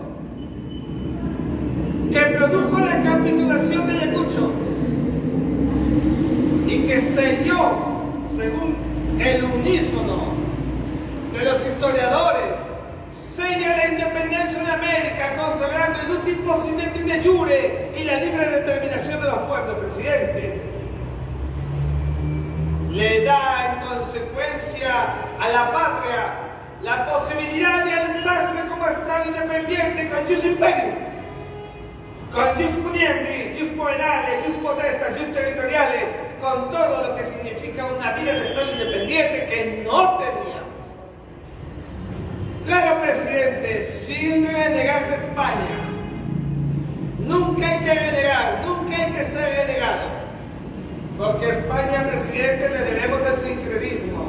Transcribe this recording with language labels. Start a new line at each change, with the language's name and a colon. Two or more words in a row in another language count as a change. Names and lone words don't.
Spanish: que produjo la capitulación de Ayacucho y que selló, según el unísono de los historiadores, sella la independencia de América, consagrando el último
Latin: sine de jure
Spanish: y la libre determinación de los pueblos, presidente. le da en consecuencia a la patria la posibilidad de alzarse como Estado independiente con
Latin: jus imperium,
Spanish: con
Latin: jus puniendi, jus poenale, jus potestas, jus territoriales,
Spanish: con todo lo que significa una vida de Estado independiente que no tenía. Claro, presidente, sin renegar de España. Nunca hay que renegar, nunca hay que ser renegado. Porque a España, presidente, le debemos el sincretismo.